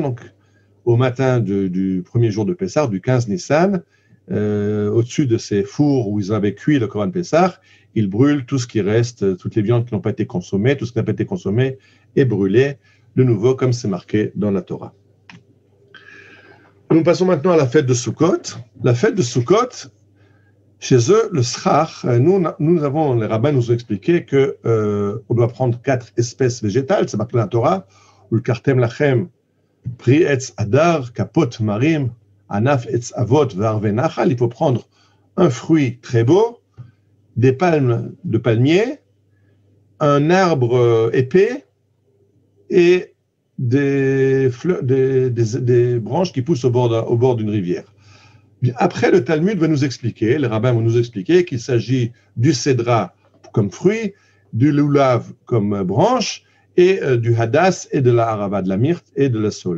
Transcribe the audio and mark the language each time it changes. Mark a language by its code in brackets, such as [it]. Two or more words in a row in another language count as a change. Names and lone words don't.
[fr] Donc, au matin du premier jour de Pessah, du 15 Nissan, au-dessus de ces fours où ils avaient cuit le Corban Pessah, ils brûlent tout ce qui reste, toutes les viandes qui n'ont pas été consommées, tout ce qui n'a pas été consommé est brûlé, de nouveau comme c'est marqué dans la Torah. Nous passons maintenant à la fête de Sukkot. La fête de Sukkot, chez eux, le schach, les rabbins nous ont expliqué qu'on doit prendre 4 espèces végétales, c'est marqué dans la Torah, ou [he] ולקחתם לכם פרי עץ הדר כפות תמרים ענף עץ עבות וערבי נחל. [fr] Il faut prendre un fruit très beau, des palmes de palmier, un arbre épais et des branches qui poussent au bord d'une rivière. Après, le Talmud va nous expliquer, les rabbins vont nous expliquer qu'il s'agit du cédra comme fruit, du lulav comme branche, et du hadas et de la harava, de la myrte et de la saule.